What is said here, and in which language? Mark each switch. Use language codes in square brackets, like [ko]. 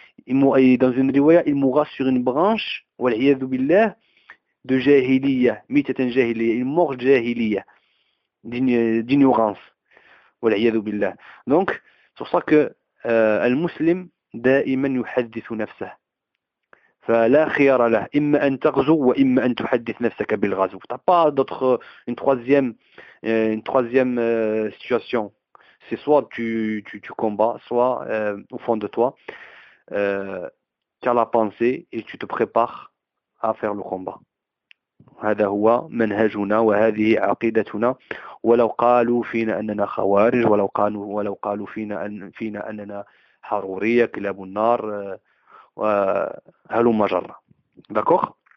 [fr] Dans une riwaya, il mourra sur une branche, wal iyadu billah, de jahiliya, mitatan jahiliya, une mort jahiliya, d'ignorance. Wal iyadu billah. Donc, c'est pour ça que [ar] al-muslim da'iman yuhaddithu nafsah. فلا خيار له إما أن تغزو وإما أن تحدث نفسك بالغزو. [fr] T'as pas d'autre, une troisième situation. C'est soit tu combats, soit au fond de toi, tu as la pensée et tu te prépares à faire le combat. [ar] هذا هو منهجنا وهذه عقيدتنا ولو قالوا فينا أننا خوارج ولو قالوا فينا أننا حرورية كلاب النار هلو مجرة داكوغ